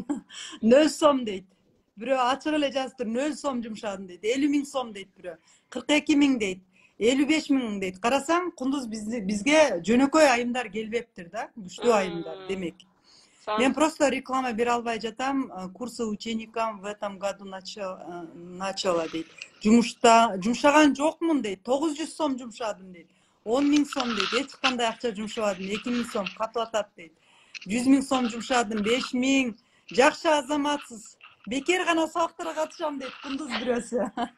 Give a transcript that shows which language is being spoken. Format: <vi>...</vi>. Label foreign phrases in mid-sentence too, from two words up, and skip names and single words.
<ky>0 сом дейт. Бирөө ачык эле жазыптыр, 0 сом жумшадым дейт. 50 миң сом дейт бирөө. 42 миң дейт. 55 миң дейт. Карасаң, Кундуз бизге жөнөкөй айымдар келбептир да, күчтүү айымдар демек. Мен просто реклама бере албай жатам.</ky> <ru>Курсы ученикам в этом году начала дейт.</ru> <ky>Жумшаган жокмун дейт. 900 сом жумшадым дейт. 10 миң сом дейт. Эч кандай акча жумшабадым. 2 миң сом катып атат дейт. 100 миң сом жумшадым. 5 миң. Жакшы, азаматсыз. Бекер гана сабактарга катышам дейт Кундуз бирөөсү.</ky>